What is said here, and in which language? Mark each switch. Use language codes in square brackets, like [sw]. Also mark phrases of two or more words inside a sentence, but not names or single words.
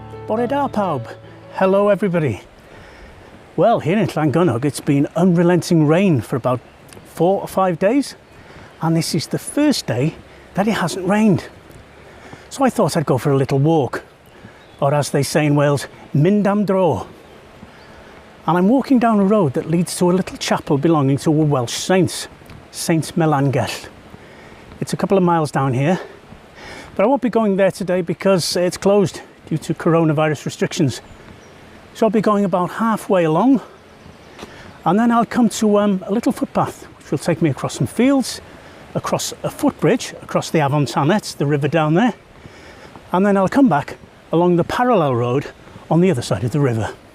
[cy] Bore da pawb. [en] Hello everybody. Well, here in Llangynog it's been unrelenting rain for about 4 or 5 days, and this is the first day that it hasn't rained. So I thought I'd go for a little walk, or as they say in Wales, [cy] mynd am dro. [en] And I'm walking down a road that leads to a little chapel belonging to a Welsh saint, Saint Llangynog. It's a couple of miles down here, but I won't be going there today because it's closed due to coronavirus restrictions. So I'll be going about halfway along, and then I'll come to a little footpath which will take me across some fields, across a footbridge, across the Afon Tannet, the river down there, and then I'll come back along the parallel road on the other side of the river.